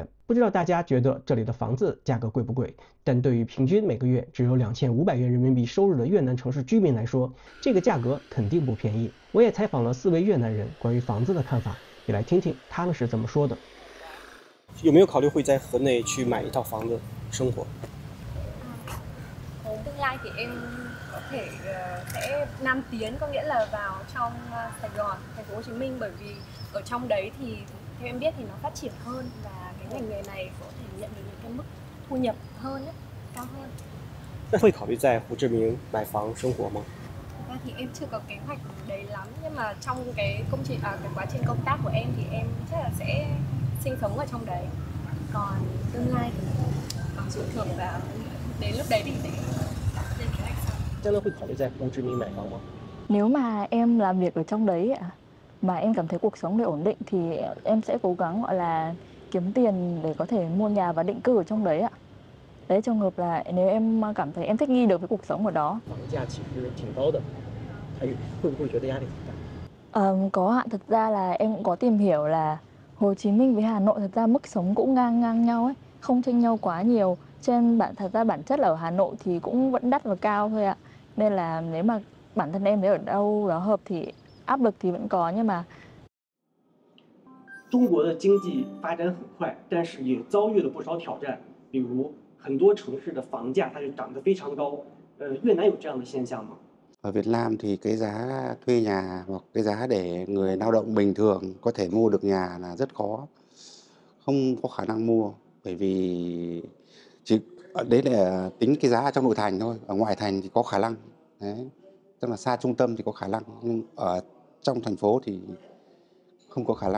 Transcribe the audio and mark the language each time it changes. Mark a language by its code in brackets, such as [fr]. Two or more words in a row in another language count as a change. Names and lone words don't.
[zh] 不知道大家觉得这里的房子价格贵不贵？但对于平均每个月只有2500元人民币收入的越南城市居民来说，这个价格肯定不便宜。我也采访了4位越南人关于房子的看法，也来听听他们是怎么说的。有没有考虑会在河内去买一套房子生活？ [vi] Tương lai thì em có thể sẽ nam tiến, có nghĩa là vào trong Sài Gòn, thành phố Hồ Chí Minh, bởi vì ở trong đấy thì theo em biết thì nó phát triển hơn và cái ngành nghề này có thể nhận được những cái mức thu nhập hơn ấy, cao hơn. [zh] 那会考虑在胡志明买房生活吗？ [vi] Thực ra thì em chưa có kế hoạch đấy lắm, nhưng mà trong cái cái quá trình công tác của em thì em chắc là sẽ sinh sống ở trong đấy. Còn tương lai thì còn phụ thuộc vào đến lúc đấy thì sẽ lên kế hoạch sau. [zh] 将来会考虑在胡志明买房吗？ [vi] Nếu mà em làm việc ở trong đấy ạ, mà em cảm thấy cuộc sống này ổn định thì em sẽ cố gắng gọi là kiếm tiền để có thể mua nhà và định cư ở trong đấy ạ. Đấy, trường hợp là nếu em cảm thấy em thích nghi được với cuộc sống ở đó. [zh] 房价其实挺高的，会不会觉得压力很大？ [vi] Có ạ, thật ra là em cũng có tìm hiểu là Hồ Chí Minh với Hà Nội thật ra mức sống cũng ngang nhau ấy, không chênh nhau quá nhiều. Thật ra bản chất là ở Hà Nội thì cũng vẫn đắt và cao thôi ạ. Nên là nếu mà bản thân em thấy ở đâu đó hợp thì áp lực thì vẫn có, nhưng mà [zh] 中国的经济发展很快，但是也遭遇了不少挑战，比如很多城市的房价它就涨得非常高。越南有这样的现象吗？ [vi] Ở Việt Nam thì cái giá thuê nhà hoặc cái giá để người lao động bình thường có thể mua được nhà là rất khó, không có khả năng mua, bởi vì đấy là tính cái giá trong nội thành thôi, ở ngoại thành thì có khả năng, đấy, tức là xa trung tâm thì có khả năng, nhưng ở trong thành phố thì không có khả năng.